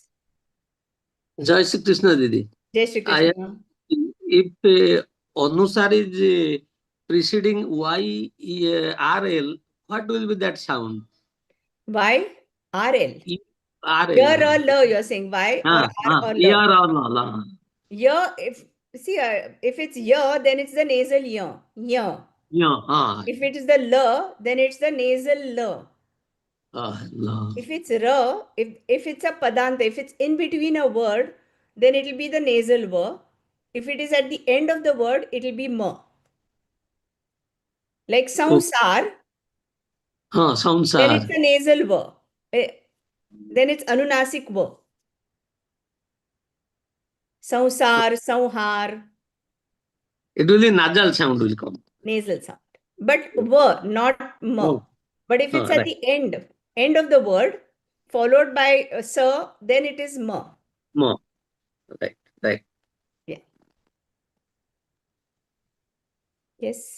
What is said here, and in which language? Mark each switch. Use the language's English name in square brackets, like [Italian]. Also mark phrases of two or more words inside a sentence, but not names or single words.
[Hindi] Jai Shri Krishna, Didi. Jai Shri [English] I [Hindi] Krishna. [English] if Anusar is preceding Y R L, what will be that sound? Y R L. R, Ya, L. ra, la, you're saying Y or R or la. Ear or la, la. Ya, if it's ya, then it's the nasal ya. Ya. Yeah, ah, If it is the la, then it's the nasal la. la. If it's ra, if it's a padanta, if it's in between a word, then it will be the nasal va. If it is at the end of the word, it will be ma. Like Oh, samsar, sounds then are. it's a nasal va. Then it's anunasik va. Samsar, samhar, It will be nasal sound will come. nasal sound. But va, not ma. Oh, But if it's at right. the end of the word, followed by sa, then it is ma. More. Right, right. Yeah. Yes.